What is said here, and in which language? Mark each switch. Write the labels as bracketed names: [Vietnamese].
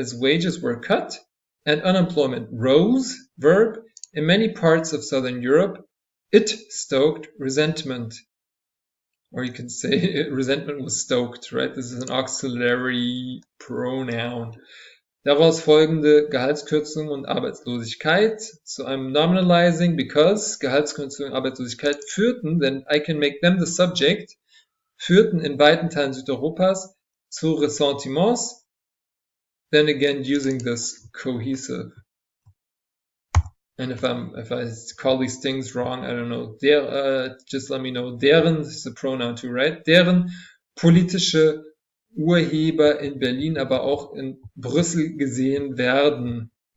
[English] As wages were cut and unemployment rose, verb, in many parts of Southern Europe, it stoked resentment. Or you can say resentment was stoked, right? This is an auxiliary pronoun. [German] Daraus folgende Gehaltskürzung und Arbeitslosigkeit. [English] So I'm nominalizing because [German] Gehaltskürzung und Arbeitslosigkeit führten, [English] then I can make them the subject, [German] führten in weiten Teilen Südeuropas zu Ressentiments, [English] then again using this cohesive. And if I call these things wrong, I don't know. Just let me know. Deren is a pronoun too, right? [German] Deren politische Urheber in Berlin, aber auch in Brüssel gesehen werden.